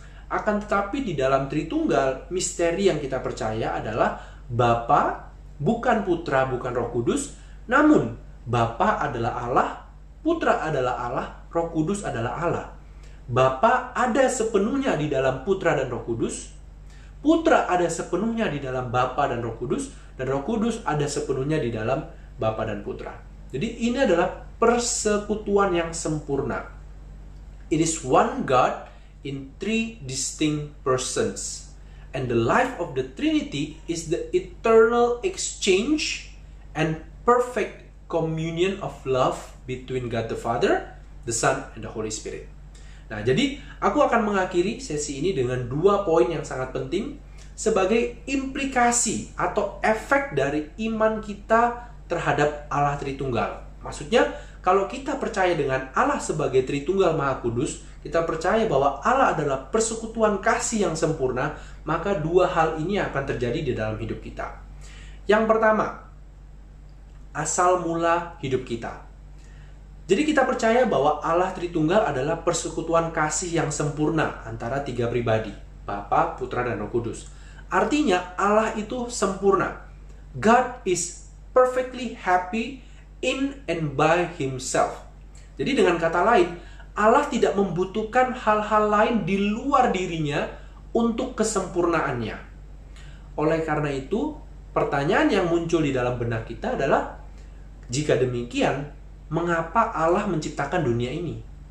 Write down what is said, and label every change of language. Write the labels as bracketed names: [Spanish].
[Indonesian] Akan tetapi di dalam Tritunggal, misteri yang kita percaya adalah Bapa, bukan Putra, bukan Roh Kudus, namun Bapa adalah Allah, Putra adalah Allah, Roh Kudus adalah Allah. Bapa ada sepenuhnya di dalam Putra dan Roh Kudus, Putra ada sepenuhnya di dalam Bapa dan Roh Kudus, dan Roh Kudus ada sepenuhnya di dalam Bapa dan Putra. Jadi ini adalah persekutuan yang sempurna. [English] It is one God in 3 distinct persons. And the life of the Trinity is the eternal exchange and perfect communion of love between God the Father, the Son, and the Holy Spirit. [Indonesian] Nah, jadi aku akan mengakhiri sesi ini dengan 2 poin yang sangat penting sebagai implikasi atau efek dari iman kita terhadap Allah Tritunggal. Maksudnya, kalau kita percaya dengan Allah sebagai Tritunggal Maha Kudus, kita percaya bahwa Allah adalah persekutuan kasih yang sempurna, maka 2 hal ini akan terjadi di dalam hidup kita. Yang pertama, asal mula hidup kita. Jadi kita percaya bahwa Allah Tritunggal adalah persekutuan kasih yang sempurna antara 3 pribadi, Bapa, Putra, dan Roh Kudus. Artinya Allah itu sempurna. [English] God is perfectly happy in and by himself. [Indonesian] Jadi dengan kata lain, Allah tidak membutuhkan hal-hal lain di luar dirinya untuk kesempurnaannya. Oleh karena itu, pertanyaan yang muncul di dalam benak kita adalah, jika demikian, mengapa Allah menciptakan dunia ini?